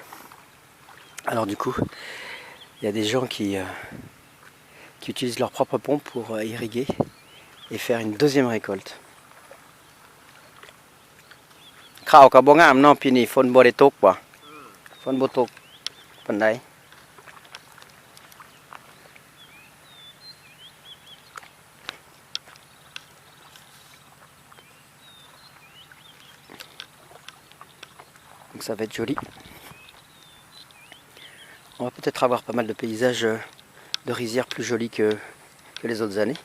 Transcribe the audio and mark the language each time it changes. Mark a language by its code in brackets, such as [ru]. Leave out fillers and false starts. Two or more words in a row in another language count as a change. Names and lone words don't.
[fr] Alors du coup, il y a des gens qui utilisent leur propre pompe pour irriguer et faire une deuxième récolte. [tts] ข้าวก็บ่งามเนาะปีนี้ฝนบ่ได้ตกว่ะฝนบ่ตกปานใด [fr] Donc ça va être joli. On va peut-être avoir pas mal de paysages de rizières plus jolis que les autres années.